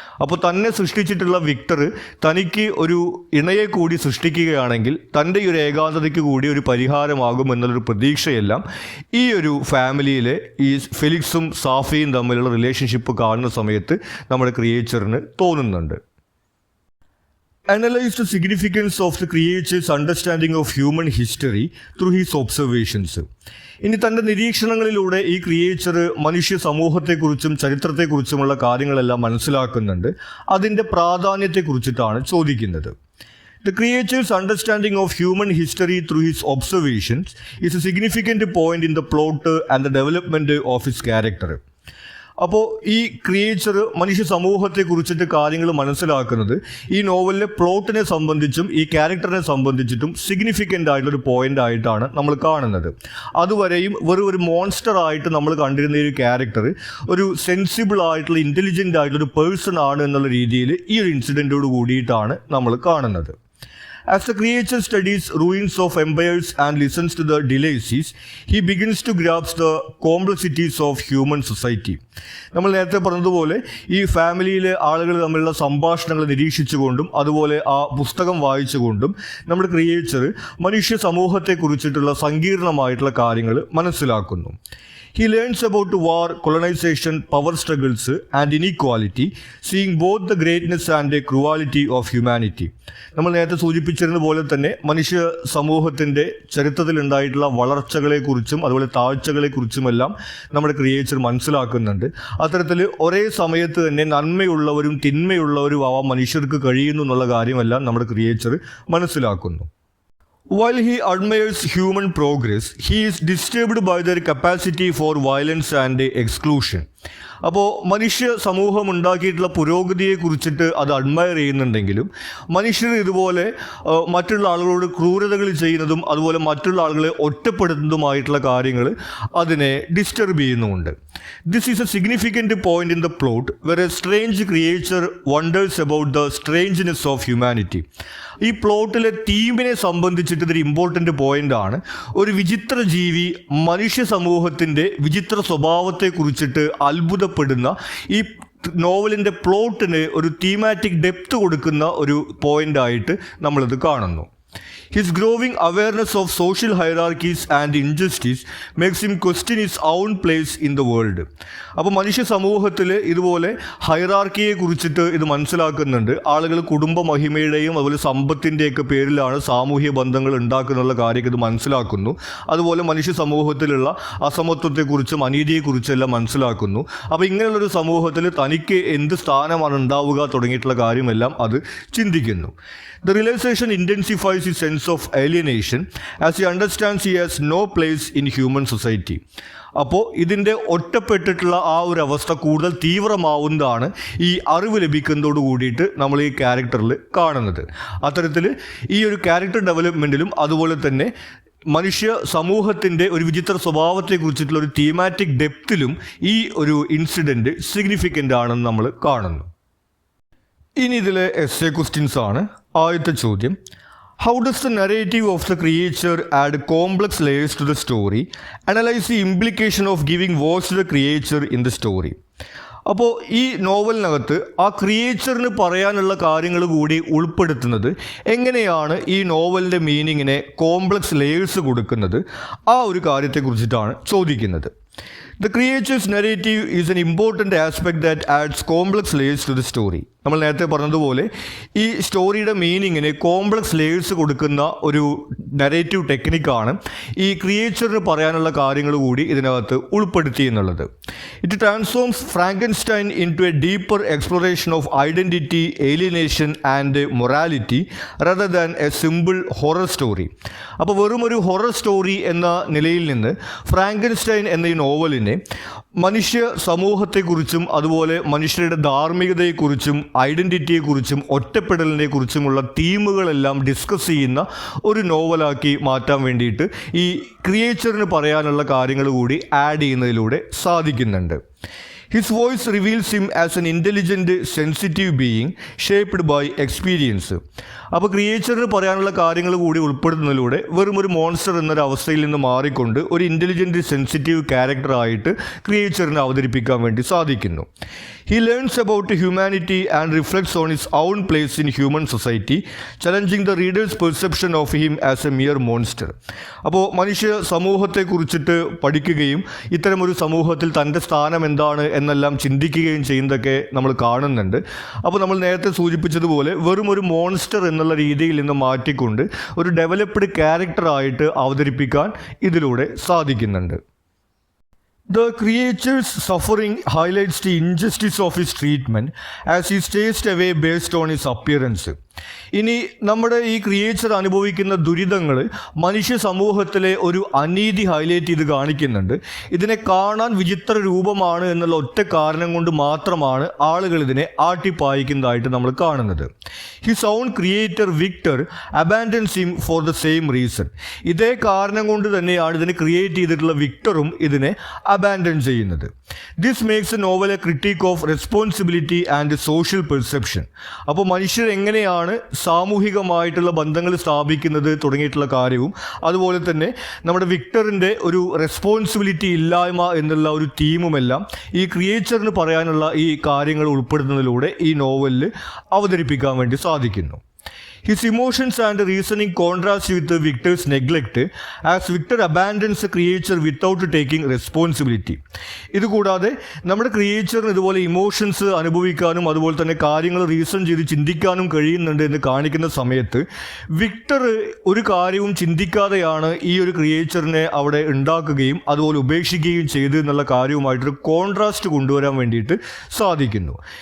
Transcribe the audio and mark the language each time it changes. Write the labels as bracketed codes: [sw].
[ml] അപ്പോൾ തന്നെ സൃഷ്ടിച്ചിട്ടുള്ള വിക്ടർ തനിക്ക് ഒരു ഇണയെ കൂടി സൃഷ്ടിക്കുകയാണെങ്കിൽ തൻ്റെ ഈ ഒരു ഏകാന്തതയ്ക്ക് കൂടി ഒരു പരിഹാരമാകും എന്നുള്ളൊരു പ്രതീക്ഷയെല്ലാം ഈ ഒരു ഫാമിലിയിലെ ഈ ഫെലിക്സും സാഫിയും തമ്മിലുള്ള റിലേഷൻഷിപ്പ് കാണുന്ന സമയത്ത് നമ്മുടെ ക്രിയേച്ചറിന് തോന്നുന്നുണ്ട്. [en] Analyze the significance of the creator's understanding of human history through his observations. [ml] ഇനി തൻ്റെ നിരീക്ഷണങ്ങളിലൂടെ ഈ ക്രിയേച്ചർ മനുഷ്യ സമൂഹത്തെക്കുറിച്ചും ചരിത്രത്തെക്കുറിച്ചുമുള്ള കാര്യങ്ങളെല്ലാം മനസ്സിലാക്കുന്നുണ്ട്. അതിൻ്റെ പ്രാധാന്യത്തെക്കുറിച്ചിട്ടാണ് ചോദിക്കുന്നത്. [en] The creature's understanding of human history through his observations is a significant point in the plot and the development of his character. [ml] അപ്പോൾ ഈ ക്രിയേച്ചർ മനുഷ്യ സമൂഹത്തെക്കുറിച്ചിട്ട് കാര്യങ്ങൾ മനസ്സിലാക്കുന്നത് ഈ നോവലിലെ പ്ലോട്ടിനെ സംബന്ധിച്ചും ഈ ക്യാരക്ടറിനെ സംബന്ധിച്ചിട്ടും സിഗ്നിഫിക്കൻ്റ് ആയിട്ടുള്ളൊരു പോയിന്റ് ആയിട്ടാണ് നമ്മൾ കാണുന്നത്. അതുവരെയും വെറും ഒരു മോൺസ്റ്റർ ആയിട്ട് നമ്മൾ കണ്ടിരുന്ന ഈ ഒരു ക്യാരക്ടർ ഒരു സെൻസിബിൾ ആയിട്ടുള്ള ഇൻ്റലിജൻ്റ് ആയിട്ടുള്ളൊരു പേഴ്സൺ ആണ് എന്നുള്ള രീതിയിൽ ഈ ഒരു ഇൻസിഡൻറ്റോട് കൂടിയിട്ടാണ് നമ്മൾ കാണുന്നത്. [en] As the creature studies ruins of empires and listens to the delays, he begins to grasp the complexities of human society. [ml] നമ്മൾ നേരത്തെ പറഞ്ഞതുപോലെ ഈ ഫാമിലിയിലെ ആളുകൾ തമ്മിലുള്ള സംഭാഷണങ്ങൾ നിരീക്ഷിച്ചുകൊണ്ടും അതുപോലെ ആ പുസ്തകം വായിച്ചുകൊണ്ടും നമ്മുടെ ക്രിയേച്ചർ മനുഷ്യ സമൂഹത്തെക്കുറിച്ചിട്ടുള്ള സങ്കീർണമായിട്ടുള്ള കാര്യങ്ങൾ മനസ്സിലാക്കുന്നു. [en] He learns about war, colonization, power struggles and inequality, seeing both the greatness and the cruelty of humanity. [ml] നമ്മൾ നേരത്തെ സൂചിപ്പിച്ചിരുന്ന പോലെ തന്നെ മനുഷ്യ സമൂഹത്തിൻ്റെ ചരിത്രത്തിലുണ്ടായിട്ടുള്ള വളർച്ചകളെക്കുറിച്ചും അതുപോലെ താഴ്ചകളെക്കുറിച്ചുമെല്ലാം നമ്മുടെ ക്രിയേച്ചർ മനസ്സിലാക്കുന്നുണ്ട്. അത്തരത്തിൽ ഒരേ സമയത്ത് തന്നെ നന്മയുള്ളവരും തിന്മയുള്ളവരും ആവാൻ മനുഷ്യർക്ക് കഴിയുന്നു എന്നുള്ള കാര്യമെല്ലാം നമ്മുടെ ക്രിയേച്ചർ മനസ്സിലാക്കുന്നു. [en] While he admires human progress, he is disturbed by their capacity for violence and exclusion. [ml] അപ്പോൾ മനുഷ്യ സമൂഹം ഉണ്ടാക്കിയിട്ടുള്ള പുരോഗതിയെക്കുറിച്ചിട്ട് അത് അഡ്മയർ ചെയ്യുന്നുണ്ടെങ്കിലും മനുഷ്യർ ഇതുപോലെ മറ്റുള്ള ആളുകളോട് ക്രൂരതകൾ ചെയ്യുന്നതും അതുപോലെ മറ്റുള്ള ആളുകളെ ഒറ്റപ്പെടുത്തുന്നതുമായിട്ടുള്ള കാര്യങ്ങൾ അതിനെ ഡിസ്റ്റർബ് ചെയ്യുന്നുമുണ്ട്. [en] This is a significant point in the plot where a strange creature wonders about the strangeness of humanity. [ml] ഈ പ്ലോട്ടിലെ തീമിനെ സംബന്ധിച്ചിട്ട് ഇതൊരു ഇമ്പോർട്ടൻ്റ് പോയിന്റ് ആണ്. ഒരു വിചിത്ര ജീവി മനുഷ്യ സമൂഹത്തിൻ്റെ വിചിത്ര സ്വഭാവത്തെക്കുറിച്ചിട്ട് അത്ഭുതപ്പെടുന്ന ഈ നോവലിൻ്റെ പ്ലോട്ടിന് ഒരു തീമാറ്റിക് ഡെപ്ത് കൊടുക്കുന്ന ഒരു പോയിൻ്റായിട്ട് നമ്മളിത് കാണുന്നു. [en] His growing awareness of social hierarchies and injustice makes him question his own place in the world. [ml] അപ്പോൾ മനുഷ്യ സമൂഹത്തിൽ ഇതുപോലെ ഹൈറാർക്കിയെ കുറിച്ചിട്ട് ഇത് മനസ്സിലാക്കുന്നുണ്ട്. ആളുകൾ കുടുംബ മഹിമയുടെയും അതുപോലെ സമ്പത്തിൻ്റെയൊക്കെ പേരിലാണ് സാമൂഹ്യ ബന്ധങ്ങൾ ഉണ്ടാക്കുന്നുള്ള കാര്യമൊക്കെ ഇത് മനസ്സിലാക്കുന്നു. അതുപോലെ മനുഷ്യ സമൂഹത്തിലുള്ള അസമത്വത്തെക്കുറിച്ചും അനീതിയെക്കുറിച്ചെല്ലാം മനസ്സിലാക്കുന്നു. അപ്പോൾ ഇങ്ങനെയുള്ളൊരു സമൂഹത്തിൽ തനിക്ക് എന്ത് സ്ഥാനമാണ് ഉണ്ടാവുക തുടങ്ങിയിട്ടുള്ള കാര്യമെല്ലാം അത് ചിന്തിക്കുന്നു. [en] The realization intensifies his sense of alienation as he understands he has no place in human society. [ml] അപ്പോൾ ഇതിൻ്റെ ഒറ്റപ്പെട്ടിട്ടുള്ള ആ ഒരു അവസ്ഥ കൂടുതൽ തീവ്രമാവുന്നതാണ് ഈ അറിവ് ലഭിക്കുന്നതോട് കൂടിയിട്ട് നമ്മൾ ഈ ക്യാരക്ടറിൽ കാണുന്നത്. അത്തരത്തിൽ ഈ ഒരു ക്യാരക്ടർ ഡെവലപ്മെൻറ്റിലും അതുപോലെ തന്നെ മനുഷ്യ സമൂഹത്തിൻ്റെ ഒരു വിചിത്ര സ്വഭാവത്തെക്കുറിച്ചിട്ടുള്ള ഒരു തീമാറ്റിക് ഡെപ്തിലും ഈ ഒരു ഇൻസിഡൻറ്റ് സിഗ്നിഫിക്കൻ്റ് ആണെന്ന് നമ്മൾ കാണുന്നു. ഇനി ഇതിലെ എസ്സേ ക്വസ്റ്റ്യൻസ് ആണ്. ആദ്യത്തെ ചോദ്യം, [en] How does the narrative of the creature add complex layers to the story? Analyse the implication of giving voice to the creature in the story. [ml] അപ്പോൾ ഈ നോവലിനകത്ത് ആ ക്രിയേച്ചറിന് പറയാനുള്ള കാര്യങ്ങൾ കൂടി ഉൾപ്പെടുത്തുന്നത് എങ്ങനെയാണ് ഈ നോവലിൻ്റെ മീനിങ്ങിനെ കോംപ്ലക്സ് ലെയേഴ്സ് കൊടുക്കുന്നത്, ആ ഒരു കാര്യത്തെക്കുറിച്ചിട്ടാണ് ചോദിക്കുന്നത്. [en] The creature's narrative is an important aspect that adds complex layers to the story. [ml] നമ്മൾ നേരത്തെ പറഞ്ഞതുപോലെ ഈ സ്റ്റോറിയുടെ മീനിങ്ങിന് കോംപ്ലക്സ് ലേയേഴ്സ് കൊടുക്കുന്ന ഒരു നരേറ്റീവ് ടെക്നിക്കാണ് ഈ ക്രിയേച്ചറിന് പറയാനുള്ള കാര്യങ്ങൾ കൂടി ഇതിനകത്ത് ഉൾപ്പെടുത്തി എന്നുള്ളത്. [en] It transforms Frankenstein into a deeper exploration of identity, alienation and morality rather than a simple horror story. [ml] അപ്പോൾ വെറും ഒരു ഹൊറർ സ്റ്റോറി എന്ന നിലയിൽ നിന്ന് ഫ്രാങ്കൻസ്റ്റൈൻ എന്ന ഈ നോവലിനെ മനുഷ്യ സമൂഹത്തെക്കുറിച്ചും അതുപോലെ മനുഷ്യരുടെ ധാർമ്മികതയെക്കുറിച്ചും ഐഡൻറ്റിറ്റിയെക്കുറിച്ചും ഒറ്റപ്പെടലിനെക്കുറിച്ചുമുള്ള തീമുകളെല്ലാം ഡിസ്കസ് ചെയ്യുന്ന ഒരു നോവലാക്കി മാറ്റാൻ വേണ്ടിയിട്ട് ഈ ക്രിയേച്ചറിന് പറയാനുള്ള കാര്യങ്ങൾ കൂടി ആഡ് ചെയ്യുന്നതിലൂടെ സാധിക്കുന്നുണ്ട്. [en] His voice reveals him as an intelligent, sensitive being shaped by experience. [ml] അപ്പോൾ ക്രിയേച്ചറിന് പറയാനുള്ള കാര്യങ്ങൾ കൂടി ഉൾപ്പെടുത്തുന്നതിലൂടെ വെറും ഒരു മോൺസ്റ്റർ എന്നൊരു അവസ്ഥയിൽ നിന്ന് മാറിക്കൊണ്ട് ഒരു ഇൻ്റലിജൻറ്റ് സെൻസിറ്റീവ് ക്യാരക്ടറായിട്ട് ക്രിയേച്ചറിനെ അവതരിപ്പിക്കാൻ വേണ്ടി സാധിക്കുന്നു. [en] He learns about humanity and reflects on his own place in human society, challenging the reader's perception of him as a mere monster. [ml] അപ്പോൾ മനുഷ്യ സമൂഹത്തെക്കുറിച്ചിട്ട് പഠിക്കുകയും ഇത്തരമൊരു സമൂഹത്തിൽ തൻ്റെ സ്ഥാനം എന്താണ് എന്നെല്ലാം ചിന്തിക്കുകയും ചെയ്യുന്നതൊക്കെ നമ്മൾ കാണുന്നുണ്ട്. അപ്പോൾ നമ്മൾ നേരത്തെ സൂചിപ്പിച്ചതുപോലെ വെറും ഒരു മോൺസ്റ്റർ എന്നുള്ള രീതിയിൽ നിന്ന് മാറ്റിക്കൊണ്ട് ഒരു ഡെവലപ്ഡ് ക്യാരക്ടറായിട്ട് അവതരിപ്പിക്കാൻ ഇതിലൂടെ സാധിക്കുന്നുണ്ട്. [en] The creature's suffering highlights the injustice of his treatment as he stays away based on his appearance. [ml] ഇനി നമ്മുടെ ഈ ക്രിയേച്ചർ അനുഭവിക്കുന്ന ദുരിതങ്ങൾ മനുഷ്യ സമൂഹത്തിലെ ഒരു അനീതി ഹൈലൈറ്റ് ചെയ്ത് കാണിക്കുന്നുണ്ട്. ഇതിനെ കാണാൻ വിചിത്ര രൂപമാണ് എന്നുള്ള ഒറ്റ കാരണം കൊണ്ട് മാത്രമാണ് ആളുകൾ ഇതിനെ ആട്ടിപ്പായിക്കുന്നതായിട്ട് നമ്മൾ കാണുന്നത്. [en] His own creator Victor abandons him for the same reason. [ml] ഇതേ കാരണം കൊണ്ട് തന്നെയാണ് ഇതിനെ ക്രിയേറ്റ് ചെയ്തിട്ടുള്ള വിക്ടറും ഇതിനെ അബാൻഡൻ ചെയ്യുന്നത്. [en] This makes a novel a critic of responsibility and social perception. [ml] അപ്പോൾ മനുഷ്യർ എങ്ങനെയാണ് സാമൂഹികമായിട്ടുള്ള ബന്ധങ്ങൾ സ്ഥാപിക്കുന്നത് തുടങ്ങിയിട്ടുള്ള കാര്യവും അതുപോലെ തന്നെ നമ്മുടെ വിക്ടറിൻ്റെ ഒരു റെസ്പോൺസിബിലിറ്റി ഇല്ലായ്മ എന്നുള്ള ഒരു തീമുമെല്ലാം ഈ ക്രിയേച്ചറിന് പറയാനുള്ള ഈ കാര്യങ്ങൾ ഉൾപ്പെടുത്തുന്നതിലൂടെ ഈ നോവലിൽ അവതരിപ്പിക്കാൻ വേണ്ടി സാധിക്കുന്നു. [en] His emotions and reasoning contrast with Victor's neglect as Victor abandons the creature without taking responsibility. [ml] ഇതുകൂടാതെ നമ്മുടെ ക്രിയേച്ചറിന് ഇതുപോലെ ഇമോഷൻസ് അനുഭവിക്കാനും അതുപോലെ തന്നെ കാര്യങ്ങൾ റീസൺ ചെയ്ത് ചിന്തിക്കാനും കഴിയുന്നുണ്ട് എന്ന് കാണിക്കുന്ന സമയത്ത് വിക്ടർ ഒരു കാര്യവും ചിന്തിക്കാതെയാണ് ഈ ഒരു ക്രിയേച്ചറിനെ അവിടെ ഉണ്ടാക്കുകയും അതുപോലെ ഉപേക്ഷിക്കുകയും ചെയ്തു എന്നുള്ള കാര്യവുമായിട്ടൊരു കോൺട്രാസ്റ്റ് കൊണ്ടുവരാൻ വേണ്ടിയിട്ട് സാധിക്കുന്നു.